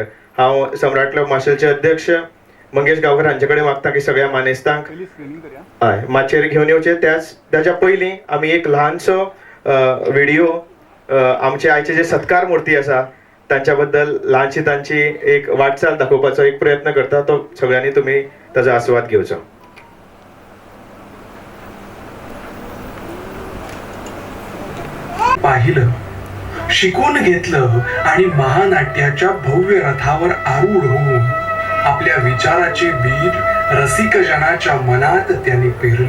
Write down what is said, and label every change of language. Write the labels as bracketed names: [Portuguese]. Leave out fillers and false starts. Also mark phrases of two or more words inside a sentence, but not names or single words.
[Konkani] हांव सम्राट क्लब माशेलचे अध्यक्ष मंगेश गांवकर हांचे कडेन मागता की सगळ्या मानेस्तांक हय माचयेर घेवन येवचे. त्याच्या पयलीं आमी एक ल्हानसो व्हिडिओ आमचे आयचे जे सत्कार मूर्ती आसा तांच्या बद्दल ल्हानशी तांची एक वाटचाल दाखोवपाचो एक प्रयत्न करता. तो सगळ्यांनी तुमी ताचो आस्वाद घेवचो. [Marathi] पाहिलं, शिकून घेतलं आणि महानाट्याच्या भव्य रथावर आरूढ होऊन आपल्या विचाराचे बीज रसिक जनाच्या मनात त्यांनी पेरले.